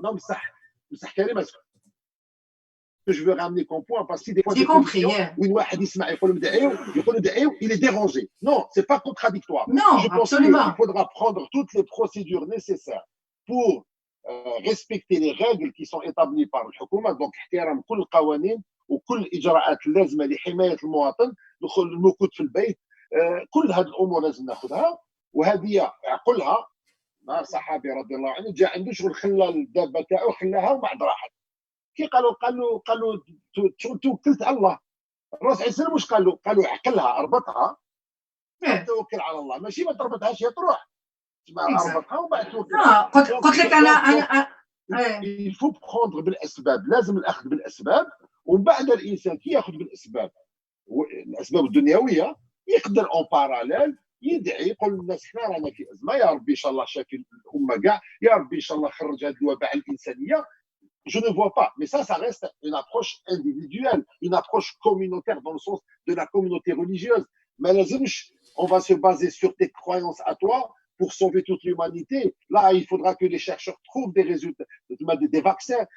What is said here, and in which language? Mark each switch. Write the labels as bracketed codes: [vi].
[fr] Non, mais ça, je veux ramener comme point parce que des fois, j'ai compris. Il est dérangé. Non, c'est pas contradictoire. Non, je pense absolument. qu'il faudra prendre toutes les procédures nécessaires pour respecter les règles qui sont établies par le Hukuma. [ar] Donc, احترام كل القوانين وكل الإجراءات اللازمة لحماية المواطن، دخول المكث في البيت، كل هذه الأمور لازم ناخذها. وهذه عقلها مع صحابي رضي الله عنه جاء عنده شغل خلى الدابة تاعو خلاها وبعد راحت. كي قالوا توكلت على الله. الرسول عليه السلام واش قالوا عقلها اربطها توكل على الله ماشي ما تربطهاش هي تروح اربطها وبعد توكل. قلت لك انا [fr] il faut prendre [ar] بالاسباب، لازم الاخذ بالاسباب ومن بعد الانسان كي ياخذ بالاسباب الدنيويه يقدر اون باراليل يدعي يقول للناس حنا رانا في ازمه، يا ربي ان شاء الله شافي الامه كاع، يا ربي ان شاء الله خرج هذا الوباء الانسانيه. [fr] Je ne vois pas, mais ça reste une approche individuelle, une approche communautaire dans le sens de la communauté religieuse. Mais on va se baser sur tes croyances à toi pour sauver toute l'humanité. Là, il faudra que les chercheurs trouvent des résultats, des vaccins.